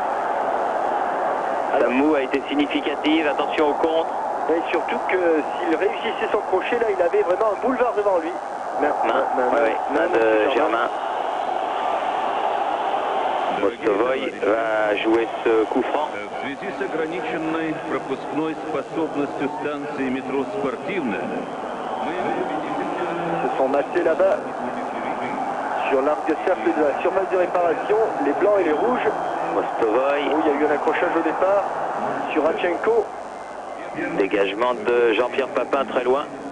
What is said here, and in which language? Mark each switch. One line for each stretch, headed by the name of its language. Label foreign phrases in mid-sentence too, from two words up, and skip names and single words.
French: Sa moue a été significative. Attention au contre. Et surtout que s'il réussissait son crochet, là, il avait vraiment un boulevard devant lui. Main de Germain. Mostovoy va jouer ce coup franc.
Russian: В связи с ограниченной пропускной способностью станции метро «Спортивная»,
French: se sont massés là-bas sur l'arc de cercle de la surface de réparation, les blancs et les rouges. Mostovoy. Où il y a eu un accrochage au départ sur Radchenko. Dégagement de Jean-Pierre Papin très loin.